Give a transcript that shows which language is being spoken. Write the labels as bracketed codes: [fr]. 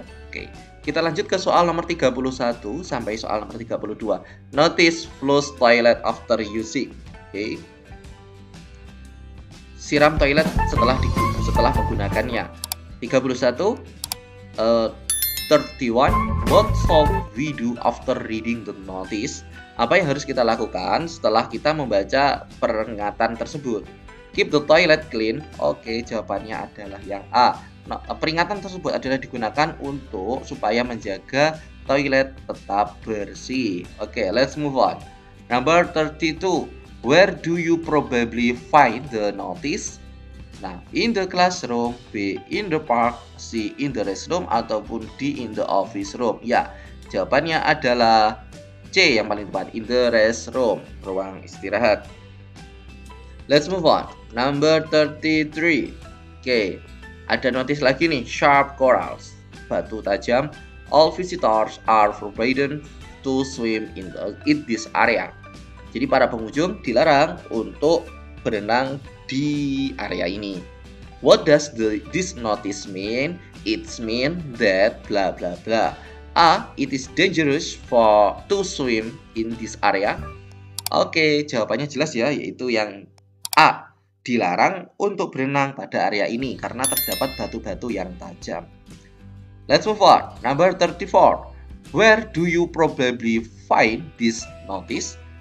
[id] Oke, kita lanjut ke soal nomor 31 sampai soal nomor 32. [en] Notice flush toilet after using. Oke. [id] Siram toilet setelah menggunakannya. [en] 31 31. What should we do after reading the notice? [id] Apa yang harus kita lakukan setelah kita membaca peringatan tersebut? [en] Keep the toilet clean. [id] Oke, jawabannya adalah yang A. Nah, peringatan tersebut adalah digunakan untuk supaya menjaga toilet tetap bersih. [en] Oke, let's move on. Number 32. Where do you probably find the notice? Nah, in the classroom, B in the park, C in the restroom, ataupun D in the office room. [id] Ya, jawabannya adalah C yang paling tepat, [en] in the restroom, [id] ruang istirahat. [en] Let's move on. Number 33. [id] Oke, ada notis lagi nih, [en] sharp corals, [id] batu tajam. [en] All visitors are forbidden to swim in this area. [id] Jadi para pengunjung dilarang untuk berenang di area ini. [en] What does this notice mean? It means that bla bla bla. A. It is dangerous to swim in this area. [id] Oke, jawabannya jelas ya, yaitu yang A. Dilarang untuk berenang pada area ini karena terdapat batu-batu yang tajam. [en] Let's move on. Number 34. Where do you probably find this notice?